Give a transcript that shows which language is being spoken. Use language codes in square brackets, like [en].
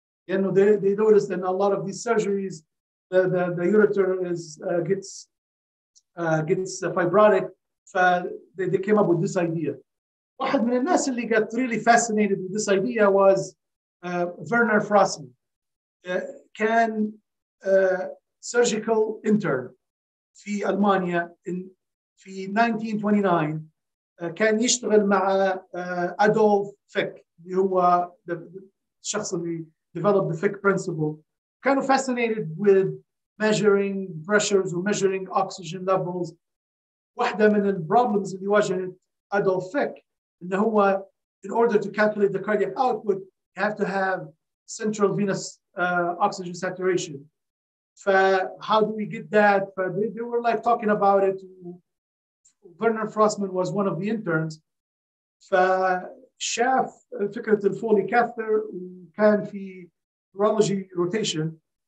[en] You know, they noticed in a lot of these surgeries, the ureter gets fibrotic. They came up with this idea. [ar] واحد من الناس اللي [en] got really fascinated with this idea was Werner Frassmann. [ar] كان [en] surgical intern [ar] في ألمانيا في 1929. كان يشتغل مع أدولف فيك اللي هو الشخص اللي [en] developed the Fick principle. [ar] كانوا [en] fascinated with measuring pressures و measuring oxygen levels. [ar] واحدة من البروبلمز اللي واجهت أدولف فيك إنه هو [en] in order to calculate the cardiac output you have to have central venous oxygen saturation. How do we get that? They were like talking about it. Werner Frassmann was one of the interns. [ar] فشاف فكرة الفولي كاثر وكان في [en] urology rotation.